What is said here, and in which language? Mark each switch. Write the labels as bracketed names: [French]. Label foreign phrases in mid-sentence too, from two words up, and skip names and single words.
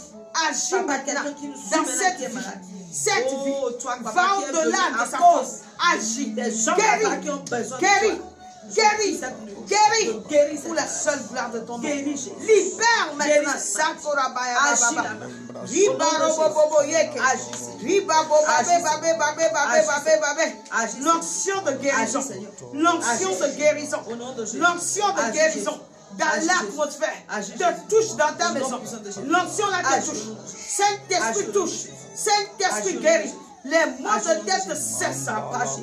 [French] Agis Papa, maintenant quelqu'un qui nous suit dans maintenant cette qui est vie. malade. Cette Oh, vie. toi, papa, Va qui es au-delà venu de à sa cause force. Agis. des gens, papa, qui ont besoin de Guéris. toi. Guéris. Guéris. Guéris. Pour la seule gloire de ton nom. Guéris, Jésus. Libère maintenant. Guéris. Sakura Baya Agis Baba. là-bas. Ribarobobobo yeke. Agis. Ribabobabe Agis. babe babe babe babe babe. Agis. L'onction de guérison. Agis, Seigneur. L'onction de Agis. guérison. Au nom de Jésus. L'onction de Agis, guérison. Jésus. Dans Agis, l'atmosphère. Agis, Te Jésus. touche dans ta Au nom maison. puissant de Jésus. L'onction là te Agis, touche. Jésus. Saint-Esprit Agis, touche. Jésus. Saint-Esprit Agis, guérit. Jésus. Les maux Agis, de tête Jésus. cessent. Agis.